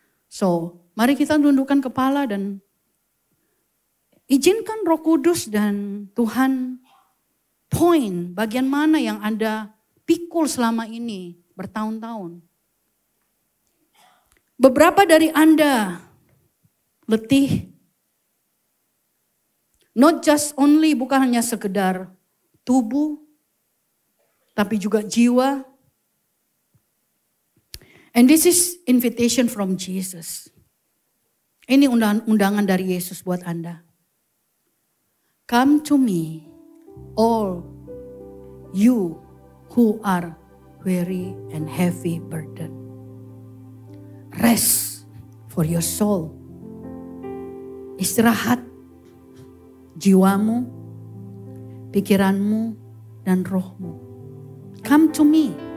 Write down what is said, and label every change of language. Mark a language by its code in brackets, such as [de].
[id] So, mari kita tundukkan kepala dan izinkan Roh Kudus dan Tuhan point bagian mana yang Anda pikul selama ini. Bertahun-tahun. Beberapa dari Anda letih. [en] Not just only, [id] bukan hanya sekedar tubuh, tapi juga jiwa. [en] And this is invitation from Jesus. [id] Ini undangan dari Yesus buat Anda. [en] Come to me, all you who are weary and heavy burden. Rest for your soul. [id] Istirahat jiwamu, pikiranmu, dan rohmu. [en] Come to me.